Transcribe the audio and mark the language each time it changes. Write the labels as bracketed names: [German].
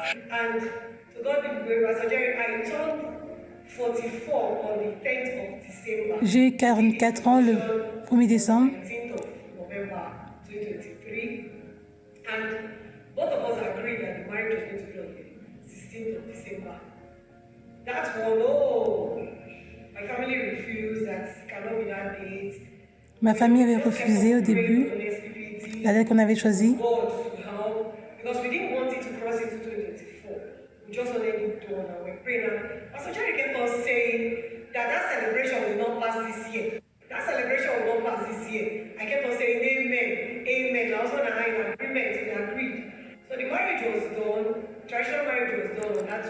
[English] And to God be the glory, Pastor Jerry, I turned 44 on the 10th of December. [French] J'ai eu 44 ans le 1er décembre. [English] 19th of November 2023. And both of us agreed that the marriage was going to be on the 16th of December. That one, oh, my family refused that it cannot be that date. [French] Ma famille avait refusé au début la date qu'on avait choisie. [English] God to help, because we didn't want it to cross into 2024. We just wanted it done and we're praying. And Pastor Jerry kept on saying that celebration will not pass this year. That celebration will not pass this year. I kept on saying amen, amen. I also had an agreement, we agreed. So the marriage was done, traditional marriage was done on that.